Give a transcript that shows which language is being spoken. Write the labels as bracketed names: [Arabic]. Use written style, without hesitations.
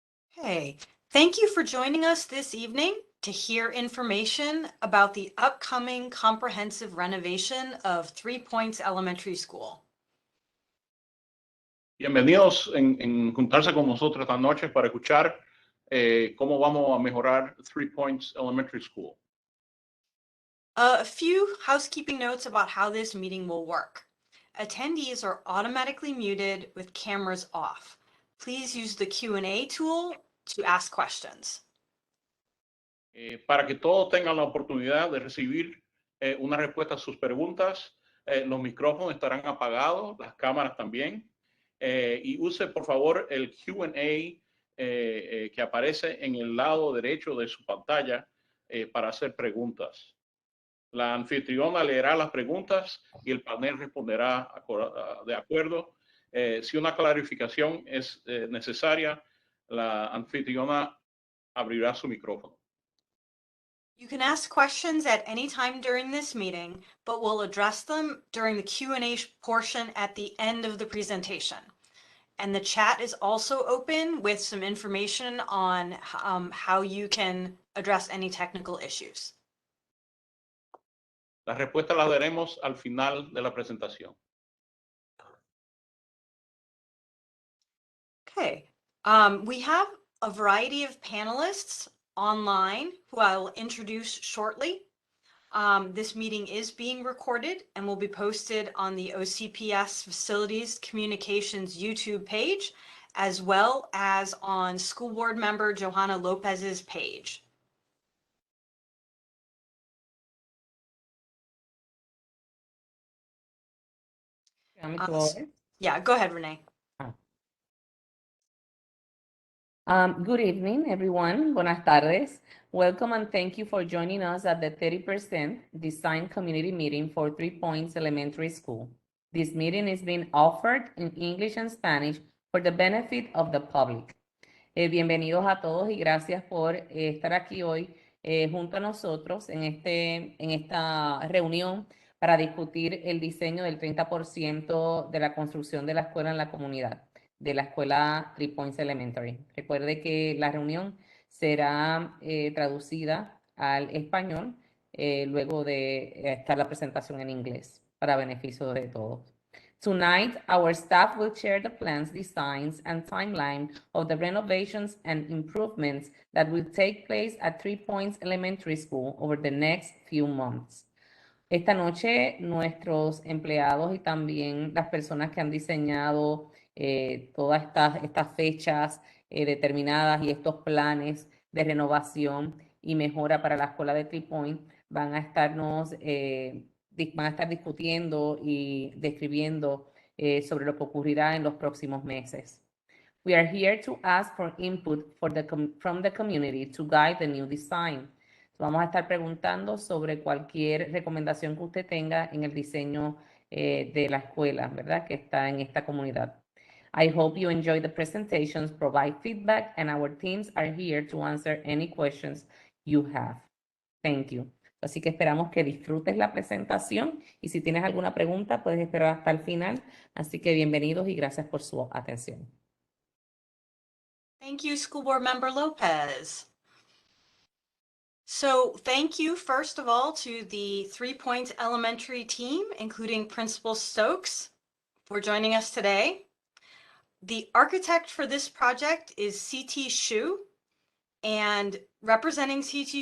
[English] Hey, thank you for joining us this evening to hear information about the upcoming comprehensive renovation of 3 Points Elementary School. [Spanish] Bienvenidos en juntarse con nosotros esta noche para escuchar cómo vamos a mejorar 3 Points Elementary School. [English] A few housekeeping notes about how this meeting will work. Attendees are automatically muted with cameras off. Please use the Q&A tool to ask questions. [Spanish] Para que todos tengan la oportunidad de recibir una respuesta a sus preguntas, los micrófonos estarán apagados, las cámaras también. Y use por favor el Q&A que aparece en el lado derecho de su pantalla para hacer preguntas. La anfitriona leerá las preguntas y el panel responderá de acuerdo. Si una clarificación es necesaria, la anfitriona abrirá su micrófono. [English] You can ask questions at any time during this meeting, but we'll address them during the Q&A portion at the end of the presentation. And the chat is also open with some information on how you can address any technical issues. [Spanish] La respuesta la daremos al final de la presentación. [English] Okay, we have a variety of panelists online who I will introduce shortly. This meeting is being recorded and will be posted on the OCPS Facilities Communications YouTube page, as well as on School Board Member Johanna Lopez's page. Yeah, go ahead, Renee. Good evening, everyone. [Spanish] Buenas tardes. [English] Welcome and thank you for joining us at the 30% Design Community Meeting for 3 Points Elementary School. This meeting is being offered in English and Spanish for the benefit of the public. [Spanish] Bienvenidos a todos y gracias por estar aquí hoy junto a nosotros en esta reunión para discutir el diseño del 30% de la construcción de la escuela en la comunidad, de la escuela 3 Points Elementary. Recuerde que la reunión será traducida al español luego de estar la presentación en inglés para beneficio de todos. [English] Tonight, our staff will share the plans, designs, and timeline of the renovations and improvements that will take place at 3 Points Elementary School over the next few months. [Spanish] Esta noche, nuestros empleados y también las personas que han diseñado todas estas fechas determinadas y estos planes de renovación y mejora para la escuela de 3 Point van a estar discutiendo y describiendo sobre lo que ocurrirá en los próximos meses. [English] We are here to ask for input from the community to guide the new design. [Spanish] Vamos a estar preguntando sobre cualquier recomendación que usted tenga en el diseño de la escuela, ¿verdad? Que está en esta comunidad. [English] I hope you enjoy the presentations, provide feedback, and our teams are here to answer any questions you have. Thank you. [Spanish] Así que esperamos que disfrutes la presentación y si tienes alguna pregunta puedes esperar hasta el final. Así que bienvenidos y gracias por su atención. [English] Thank you, School Board Member Lopez. So thank you, first of all, to the 3 Points Elementary team, including Principal Stokes, for joining us today. The architect for this project is C.T. Shu, and representing C.T.